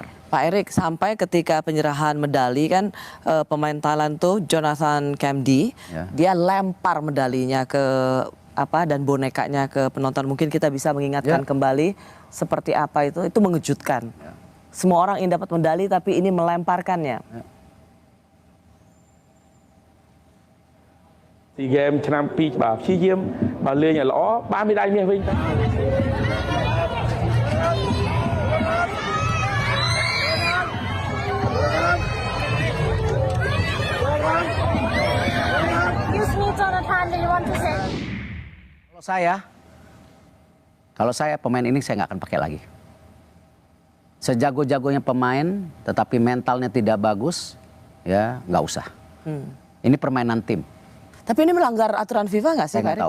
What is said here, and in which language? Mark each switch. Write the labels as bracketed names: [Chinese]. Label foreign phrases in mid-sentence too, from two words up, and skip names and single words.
[Indonesian] Pak Erik, sampai ketika penyerahan medali kan pemain Thailand tuh Jonathan Kamdi, Ya. dia lempar medalinya ke dan bonekanya ke penonton. Mungkin kita bisa mengingatkan kembali seperti apa itu mengejutkan. Semua orang ingin dapat medali tapi ini melemparkannya. [Khmer] SEA Games ឆ្នាំ2បាទព្យាយាមបើលេងឲ្យល្អបានមេដាយមាសវិញទៅ [English] Excuse me, Jonathan, do you want to say? [Indonesian] Kalau saya pemain ini saya nggak akan pakai lagi. Sejago-jagonya pemain, tetapi mentalnya tidak bagus, ya nggak usah. Ini permainan tim. Tapi ini melanggar aturan FIFA nggak sih, Saya Pak Erik?